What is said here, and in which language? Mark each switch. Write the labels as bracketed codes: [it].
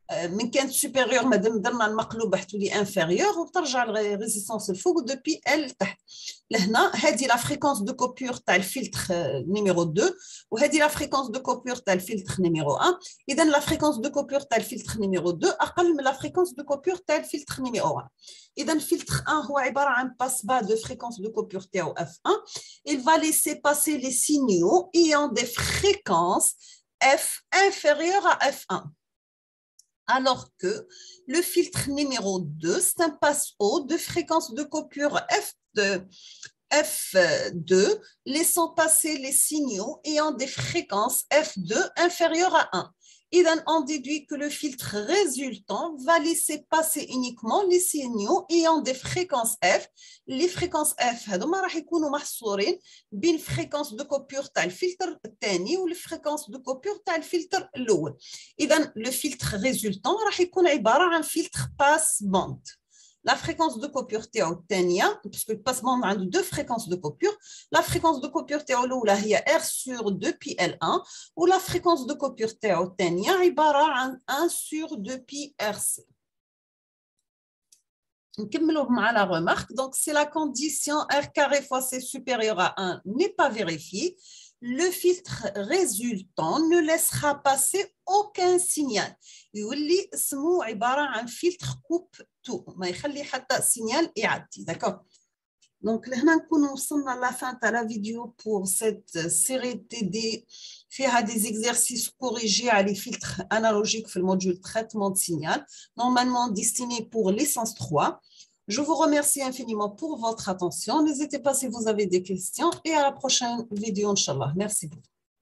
[ar] من كانت supérieur مادام درنا المقلوب راح تولي inférieur وترجع الريزيستانس الفوق 2 pi L تحت لهنا هذه لا فريكونس دو كوبور تاع الفلتر نيميرو 2 وهذه لا فريكونس دو كوبور تاع الفلتر نيميرو 1 اذا لا فريكونس دو كوبور تاع الفلتر نيميرو 2 اقل من لا فريكونس دو كوبور تاع الفلتر نيميرو 1 اذا الفلتر 1 هو عباره عن باس با دو فريكونس دو كوبور تاعو F1 il va laisser passer les signaux ayant des fréquences F inférieur à F1. [fr] Alors que le filtre numéro 2, c'est un passe-haut de fréquence de coupure F2, laissant passer les signaux ayant des fréquences F2 inférieures à 1. On déduit que le filtre résultant va laisser passer uniquement les signaux ayant des fréquences F. [ar] Les fréquences F هذوما راح يكونوا محصورين بين fréquence de coupure تاع الفلتر الثاني والfréquence de coupure تاع الفلتر الأول. [fr] إذا le filtre résultant راح يكون عبارة عن filtre passe bande. La fréquence de coupure تاعو الثانية puisque le passe bande عنده deux fréquences de coupure. La fréquence de coupure تاعو الأولى هي R sur 2 pi L1 و la fréquence de coupure تاعو الثانية عبارة عن 1 sur 2 pi RC. نكملوا مع la remarque. Donc, si la condition R carré fois C supérieur à 1 n'est pas vérifiée, le filtre résultant ne laissera passer aucun signal. [ar] يولي اسمه عبارة عن filtre coupe tout. ما يخلي حتى signal يعدي. D'accord. [fr] Donc, nous sommes à la fin de la vidéo pour cette série TD. Faire des exercices corrigés à les filtres analogiques dans le module traitement de signal, normalement destiné pour licence 3. Je vous remercie infiniment pour votre attention. N'hésitez pas si vous avez des questions et à la prochaine vidéo, Inch'Allah. Merci beaucoup.